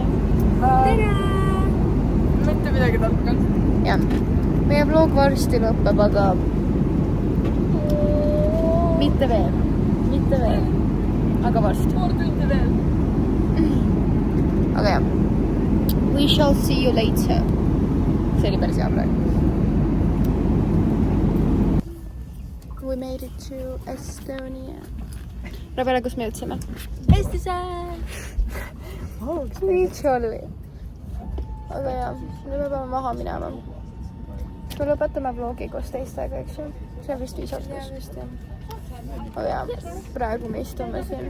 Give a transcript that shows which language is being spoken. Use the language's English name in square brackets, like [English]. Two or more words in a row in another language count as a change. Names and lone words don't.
[Estonian] tere! mitte midagi tarka. Jah, meie vlog varsti lõpeb, aga mitte veel, aga varsti. Aga jah, [English] we shall see you later. [Estonian] See oli päris hea praegu. [English] We made it to Estonia. [Estonian] Rabele, kus me jõudsime? Eestisse! Nii tšolli. Aga jah, nüüd me peame maha minema. Me lõpetame vlogi koos teistega, eks ju? See on vist viisakas. Aga jah, praegu me istume siin.